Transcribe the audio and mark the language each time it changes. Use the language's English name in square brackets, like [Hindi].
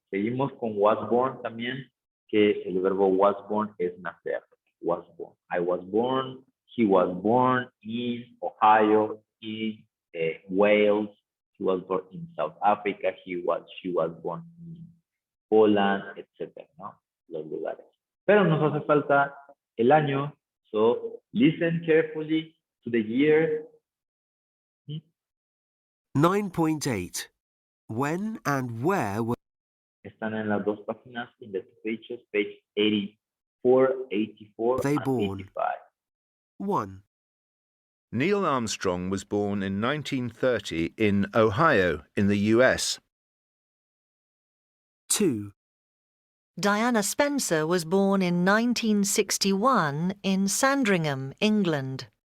[Spanish] Seguimos con was born también, que el verbo was born es nacer. Was born. I was born. [English] He was born in Ohio, in Wales. He was born in South Africa. She was born in Poland, etc. [Spanish] ¿No? Los lugares. Pero nos hace falta el año. [English] So listen carefully to the year. 9.8. When and where were [Spanish] Están en las dos páginas, in the two pages, page 84, 84, [English] they and born? 85. 1, Neil Armstrong was born in 1930 in Ohio, in the US. 2, Diana Spencer was born in 1961 in Sandringham, England.